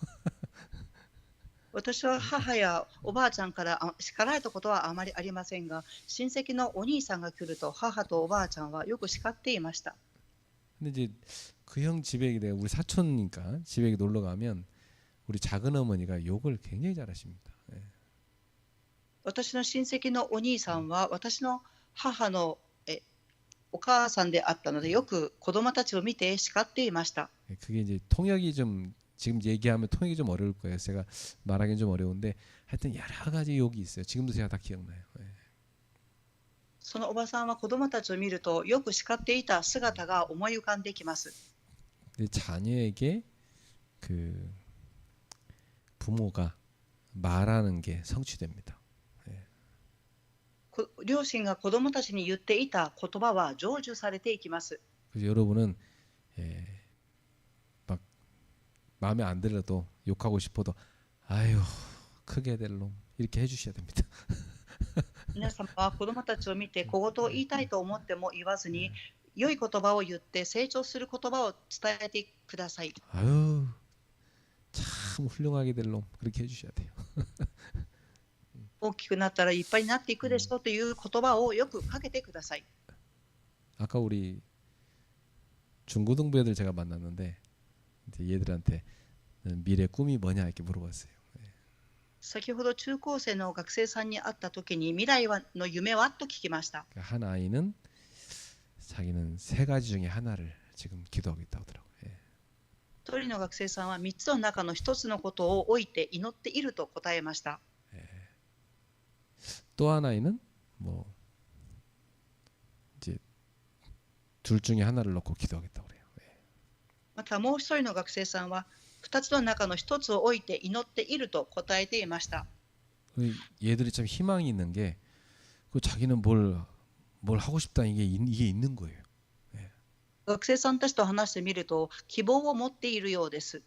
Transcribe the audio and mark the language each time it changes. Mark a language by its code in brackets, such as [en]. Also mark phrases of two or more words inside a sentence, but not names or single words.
[ja] 私は母やおばあちゃんから叱られたことはあまりありませんが、親戚のお兄さんが来ると母とおばあちゃんはよく叱っていました。 [ko] 근데 이제 그 형 집에 내가 우리 사촌이니까 집에 놀러 가면 우리 작은 어머니가 욕을 굉장히 잘하십니다. [ja] 私の親戚のお兄さんは私の母のお母さんであったので、よく子供たちを見て叱っていました。 [ko] 그게 이제 통역이 좀 지금 얘기하면 통역이 좀 어려울 거예요. 제가 말하기는 좀 어려운데 하여튼 여러 가지 욕이 있어요. 지금도 제가 다 기억나요. [ja] そのおばさんは子供たちを見るとよく叱っていた姿が思い浮かんできます。 [ko] 근데 자녀에게 그 부모가 말하는 게 성취됩니다. [ja] 両親が子供たちに言っていた言葉は成就されていきます。 [ko] 그래서 여러분은 막 마음에 안 들어도 욕하고 싶어도 아유 크게 될 놈 이렇게 해주셔야 됩니다. [ja] 皆様は子供たちを見て小言を言いたいと思っても言わずに、良い言葉を言って成長する言葉を伝えてください。 [ko] 아유 참 훌륭하게 될 놈 그렇게 해주셔야 돼요. [ja] 大きくなったらいっぱいになっていくでしょうという言葉をよくかけてください。 [ko] 아까 우리 중고등부 애들 제가 만났는데 이제 얘들한테 미래 꿈이 뭐냐 이렇게 물어봤어요. [ja] 先ほど中高生の学生さんに会った時に未来の夢はと聞きました。 [ko] 한 아이는 자기는 세 가지 중에 하나를 지금 기도하고 있다고 하더라고요. [ja] 一人の学生さんは3つの中の1つのことを置いて祈っていると答えました。 [ko] 또 한 아이는 뭐 이제 둘 중에 하나를 놓고 기도하겠다고 그래요. [ja] またもう一人の学生さんは2つの中の1つを置いて祈っていると答えていました。 [ko] 얘들이 참 희망이 있는 게 그 자기는 뭘 하고 싶다 이게 있는 거예요. [ja] 学生さんたちと話してみると希望を持っているようです。